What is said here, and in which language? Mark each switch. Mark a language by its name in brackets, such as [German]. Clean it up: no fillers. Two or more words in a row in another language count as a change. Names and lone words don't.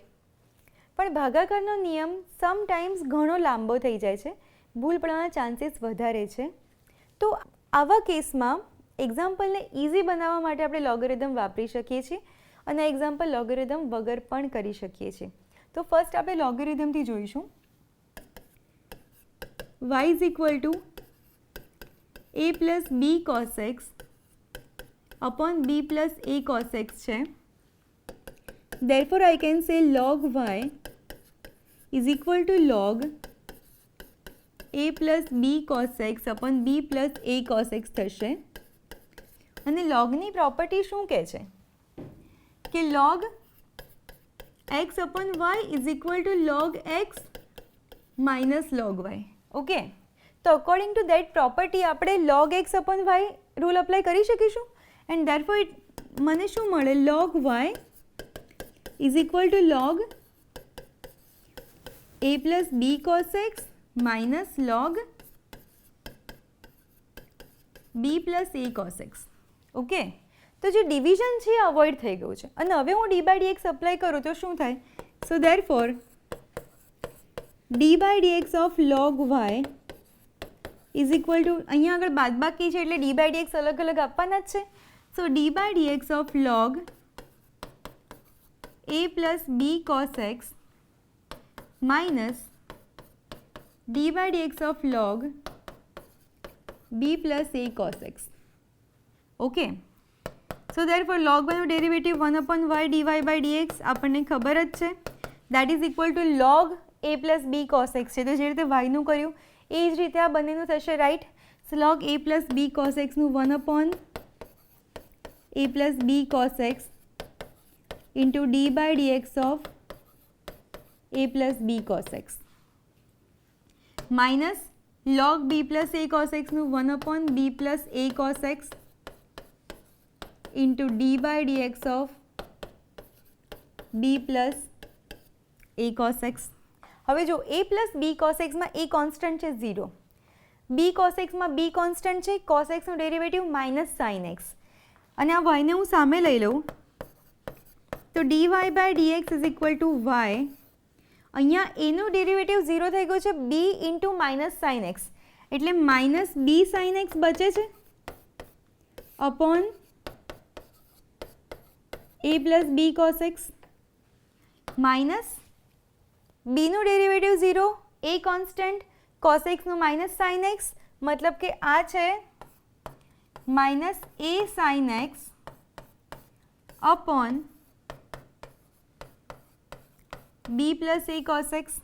[Gujarati] પણ ભાગાકારનો નિયમ સમટાઈમ્સ ઘણો લાંબો થઈ જાય છે, ભૂલ પડવાના ચાન્સીસ વધારે છે. તો આવા કેસમાં એક્ઝામ્પલને ઇઝી બનાવવા માટે આપણે લોગેરિધમ વાપરી શકીએ છીએ અને એક્ઝામ્પલ લોગેરિધમ વગર પણ કરી શકીએ છીએ. તો ફર્સ્ટ આપણે લોગેરિધમથી જોઈશું. [English] y is equal to a plus b cos x upon b plus a cos x છે. Therefore, I can say log y is equal to log a plus b cos x upon b plus a cos x થશે. [Gujarati] અને લોગની પ્રોપર્ટી શું કહે છે? [English] કે log x upon y is equal to log x minus log y. ઓકે, તો according to that property આપણે log x upon y rule apply [Gujarati] કરી શકીશું [English] and therefore [Gujarati] મને શું મળે? [English] log y is equal to log a plus b cos x minus log b plus a cos x. [Gujarati] ઓકે, તો જે ડિવિઝન છે એ અવોઇડ થઈ ગયું છે અને હવે હું [English] d by dx apply [Gujarati] કરું તો શું થાય? [English] so therefore d by dx of log y is equal to, [Gujarati] અહીંયા આગળ બાદબાકી છે એટલે [English] d by dx [Gujarati] અલગ અલગ આપવાના જ છે. [English] so d by dx of log a plus b cos x minus d by dx of log b plus a cos x. Okay, so therefore log y નું ડેરિવેટિવ 1 upon y dy by dx [Gujarati] આપણને ખબર જ છે, [English] that is equal to log a plus b cos x છે. [Gujarati] તો જે રીતે y નું કર્યું એ જ રીતે આ બંનેનું થશે, રાઈટ? [English] સો log a plus b cos x નું 1 upon a plus b cos x into d by dx of a plus b cos x minus log b plus a cos x નું 1 upon b plus a cos x into d by dx of b plus a cos x. [Gujarati] હવે જો [English] a plus b cos x માં a કોન્સ્ટન્ટ છે 0, b cos x માં b કોન્સ્ટન્ટ છે, cos x નું ડેરિવેટિવ માઇનસ sin x [Gujarati] અને આ y ને હું સામે લઈ લઉં તો [English] dy by dx is equal to y. અહીંયા a નું ડેરિવેટિવ 0 [Gujarati] થઈ ગયું છે, [English] b into minus sin x એટલે minus b sin x [Gujarati] બચે છે [English] અપોન a plus b cos x minus b નું ડેરિવેટિવ 0, a કોન્સ્ટન્ટ, cos x નું માઇનસ sin x [Gujarati] મતલબ કે આ છે [English] minus a sin x upon b plus a cos x.